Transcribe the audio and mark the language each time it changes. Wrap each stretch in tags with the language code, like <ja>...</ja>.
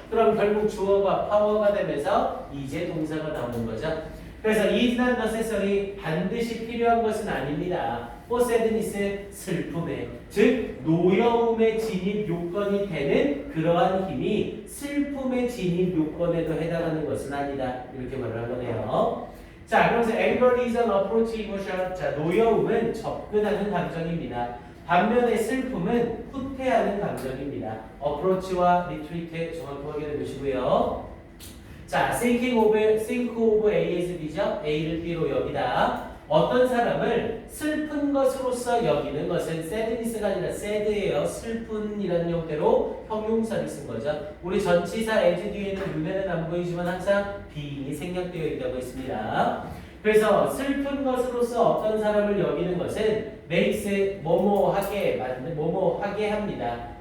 <ko>그럼 결국 주어가 파워가 되면서 이제 동사가 나오는 거죠. 그래서</ko> <en>is not necessary</en> <ko>반드시 필요한 것은 아닙니다.</ko> <en>for sadness</en> <ko>슬픔에 즉 노여움의 진입 요건이 되는 그러한 힘이 슬픔의 진입 요건에도 해당하는 것은 아니다. 이렇게 말을 한 거네요. 자, 그러면서</ko> <en>anger is an approach emotion.</en> <ko>자, 노여움은 접근하는 감정입니다. 반면에 슬픔은 후퇴하는 감정입니다. approach와 retreat 정확히 확인해 보시고요. 자,</ko> <en>think of A as B</en> <ko>죠. A를 B로 여기다. 어떤 사람을 슬픈 것으로서 여기는 것은 sadness가 아니라 sad예요. 슬픈이라는 형태로 형용사를 쓴 거죠. 우리 전치사 as 뒤에는 눈에는 안 보이지만 항상 being이 생략되어 있다고 했습니다. 그래서 슬픈 것으로서 어떤 사람을 여기는 것은 makes 뭐뭐하게 합니다.</ko>